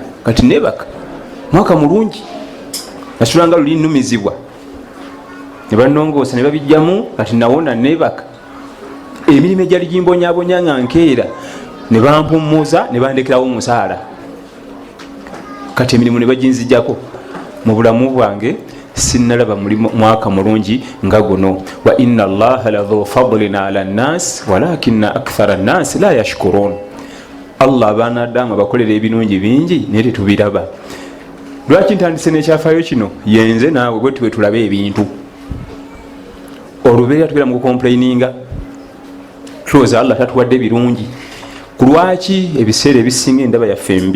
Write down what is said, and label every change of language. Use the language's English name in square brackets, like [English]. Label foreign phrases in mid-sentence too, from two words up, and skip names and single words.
[Ganda] Kati neebaka mwaka mulungi, nasulanga luli nnumizibwa, ne bannongoosa ne babijjamu, kati nawona neebaka. Emirimu egyali gimbonyabonya nga nkeera ne bampummuza ne bandekerawo omusaala. Kati emirimu ne baginzijjako. Mu bulamu bwange sinnalaba mwaka mulungi nga guno. [Arabic] وإن الله لذو فضل على الناس ولكن أكثر الناس لا يشكرون. [Ganda] Allah abaana Adamu abakolera ebirungi bingi naye tetubiraba. Lwaki ntandise n'ekyafaayo kino? Yenze naawe bwe tuwe tulabe ebintu. Olubeera tubeera mu kukomplaininga, tulowooza Allah tatuwadde birungi. Ku lwaki ebiseera ebisinga endaba yaffe mbi?